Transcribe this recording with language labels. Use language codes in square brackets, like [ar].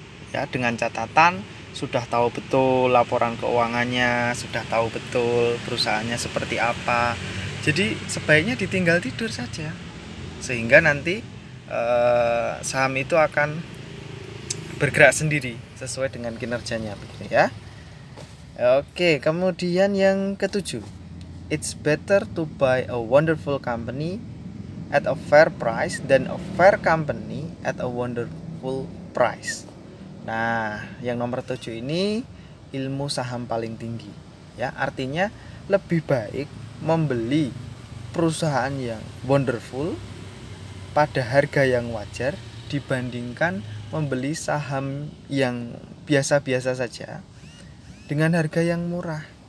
[id] Ya, dengan catatan sudah tahu betul laporan keuangannya, sudah tahu betul perusahaannya seperti apa. Jadi sebaiknya ditinggal tidur saja. Sehingga nanti saham itu akan bergerak sendiri sesuai dengan kinerjanya begitu ya. Oke, kemudian yang ketujuh. [en] It's better to buy a wonderful company at a fair price than a fair company at a wonderful price. [id] Nah, yang nomor 7 ini ilmu saham paling tinggi. Ya, artinya lebih baik membeli perusahaan yang wonderful pada harga yang wajar dibandingkan membeli saham yang biasa-biasa saja dengan harga yang murah.